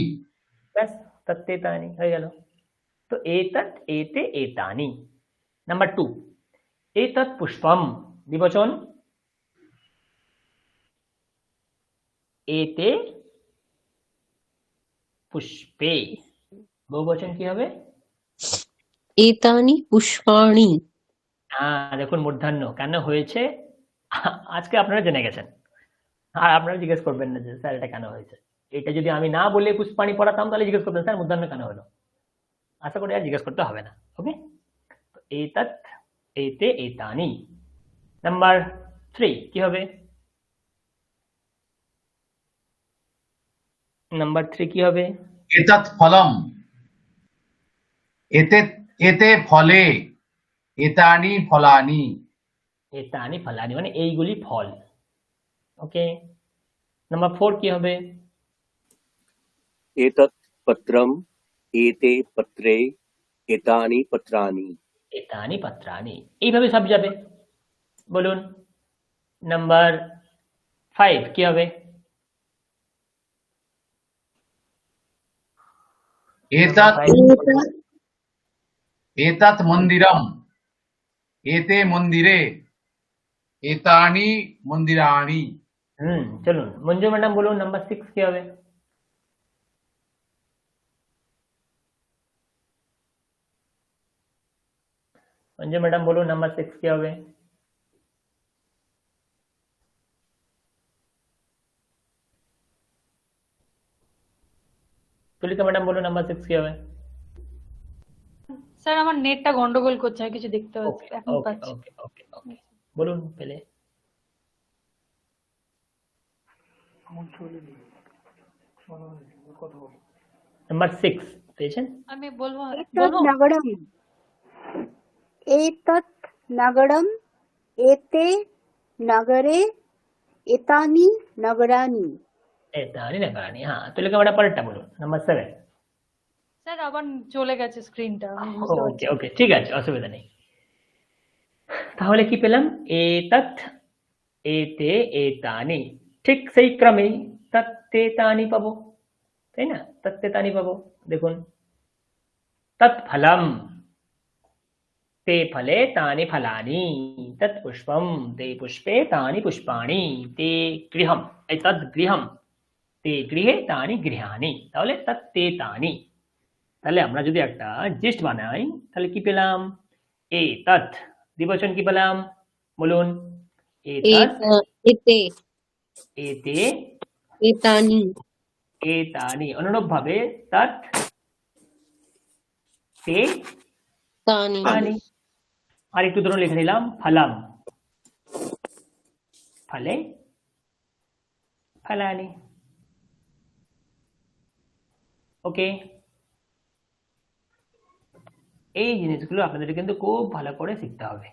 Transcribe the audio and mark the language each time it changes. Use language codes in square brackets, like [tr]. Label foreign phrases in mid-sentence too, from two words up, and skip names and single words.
[bn] ব্যাস, [sa] তত্তে তানি [bn] হয়ে গেল। তো [sa] এতৎ এতে এতানি। [bn] নাম্বার 2, [sa] এতৎ পুষ্পম, [bn] দ্বিবচন, [sa] এতে পুষ্পে, [bn] বহুবচন কি হবে? [sa] एतानि पुष्पाणि। [bn] দেখুন মূর্ধন্য কেন হয়েছে, আজকে আপনারা জেনে গেছেন, আর আপনারা জিজ্ঞেস করবেন না যে স্যার এটা কেন হয়েছে। এটা যদি আমি না বলে পুষ্পাণি পড়াতাম তাহলে জিজ্ঞেস করতেন স্যার মূর্ধন্য কেন হলো। আশা করি আর জিজ্ঞেস করতে হবে না। ওকে, [sa] এতৎ এতে এতানি। [bn] নাম্বার 3 কি হবে? নাম্বার 3 কি হবে? [sa] এতৎ ফলম, এতে এতে ফলে, এতানি ফলানি। এতানি ফলানি [bn] মানে এইগুলি ফল। ওকে, নাম্বার 4 কি হবে? [sa] एतत् पत्रम् एते पत्रे एतानि पत्राणि। এতানি পত্রানি, [bn] এইভাবে সব যাবে। বলুন নাম্বার 5 কি হবে? [sa] এতৎ एतत् एतत् मन्दिरम्, एते मन्दिरे, एतानि मन्दिराणि। [bn] চলুন মঞ্জু ম্যাডাম বলুন নাম্বার 6 কি হবে? মঞ্জু ম্যাডাম বলুন নাম্বার 6 কি হবে? তুলিকা ম্যাডাম বলুন নাম্বার 6 কি হবে? স্যার আমার নেটটা গন্ডগোল করছে, আমি কিছু দেখতে পাচ্ছি, ওকে এখন ওকে পাচ্ছি। ওকে ওকে ওকে, বলুন পেলে। নাম্বার 6 পেয়েছেন? আমি বলবো [sa] एतत् नगरम्, एतत् नगरम्, एते नगरे, एतानि नगराणि। এতানি নগরানি। [bn] হ্যাঁ, তুলিকা ম্যাডাম পরেরটা বলুন নাম্বার 7। স্যার আবার চলে গেছে স্ক্রিনটা, আমি বুঝতে পারছি ওকে ওকে, ঠিক আছে, অসুবিধা নেই। তাহলে কি পেলাম? [sa] এতৎ এতে এতানি, [bn] ঠিক সেই ক্রমেই [sa] তত্তে তানি [bn] পাবো, তাই না? [sa] তত্তে তানি [bn] পাবো। [sa] দেখুন তৎ ফলম ते फले तानि फलानि, तत् पुष्पम ते पुष्पे तानि पुष्पाणि, ते गृहम तद् गृहम ते गृहे तानि गृहाणि। [bn] তাহলে [sa] তৎ তে তানি। [bn] তাহলে আমরা যদি একটা জিস্ট বানাই তাহলে কি পেলাম? এতৎ, দ্বিবচন কি পেলাম বলুন? [sa] এতৎ एते এতে एतानि এতানি। [bn] অনুরূপ ভাবে [sa] তৎ তে तानि তানি। [bn] আর একটু ধরুন লিখে নিলাম [sa] ফলম ফলে ফলানি। [bn] ওকে, এই জিনিসগুলো আপনাদের কিন্তু খুব ভালো করে শিখতে হবে।